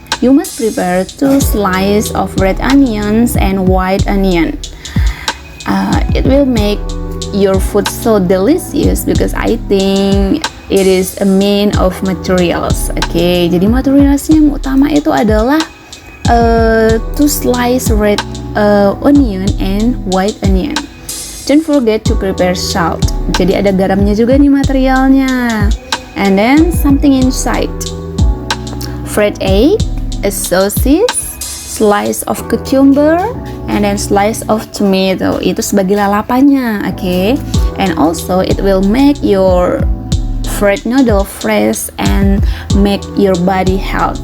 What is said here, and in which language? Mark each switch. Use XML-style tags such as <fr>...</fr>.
<en>You must prepare 2 slices of red onions and white onion. It will make your food so delicious because I think it is a main of materials.</en> <id>Oke, jadi materialsnya yang utama itu adalah 2 slice red onion and white onion.</id> <en>Don't forget to prepare salt.</en> <id>Jadi ada garamnya juga nih materialnya. And then something inside.</id> <en>Fried egg, a sausage, slice of cucumber, and then slice of tomato.</en> <id>Itu sebagai lalapannya, oke?</id> <en>And also it will make your fried noodle fresh and make your body health.</en>